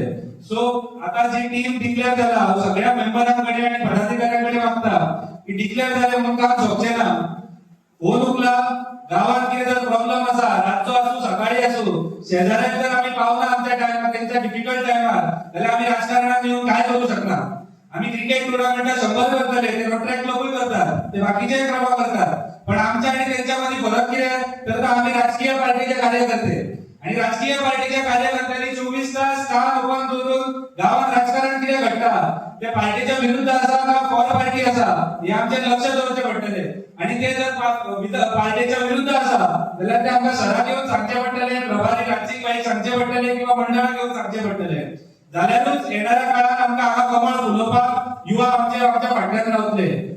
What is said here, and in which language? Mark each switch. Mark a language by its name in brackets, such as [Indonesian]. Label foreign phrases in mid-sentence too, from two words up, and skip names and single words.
[Konkani] सो आता जी टीम डिक्लेअर जाला हांव सगळ्या मेंबरांकडे आणि पदाधिकाऱ्यांकडे मागता की डिक्लेअर जाले म्हणून काम सोंपचे ना. फोन उखला, गावात कितें जर प्रॉब्लेम आसा, रातचो आसूं सकाळी आसूं, शेजाऱ्याक जर आमी पावना आमच्या टायमार तेंच्या डिफिकल्ट टायमार जाल्यार आमी राजकारणात येऊन काय करू शकना. आमी क्रिकेट टुर्नामेंटात 100 करतले, ते रोट्रेक क्लबूय करतात, ते बाकीचे क्रम करतात. पण आमच्या आणि त्यांच्या मध्ये फरक कितें तर आम्ही राजकीय पार्टीचे कार्यकर्ते आणि राजकीय पार्टीच्या कार्यकर्त्यांनी 24 तास कान ओपन करून गावात राजकारण कितें घडटा त्या पार्टीच्या विरुद्ध आसा का [English] for party [Konkani] आसा हे आमचे लक्ष दवरचे पडटले. आणि ते जर पार्टीच्या विरुद्ध आसा जाल्यार ते आमकां शहरात येऊन सांगचे पडटले, प्रभारी राजकीय बाईक सांगचे पडटले किंवा मंडळाक येऊन सांगचे पडटले. जाल्यारूच येणाऱ्या काळात आमकां हांगा कमळ फुलोवपाक युवा आमच्या फाटल्यान रावतले.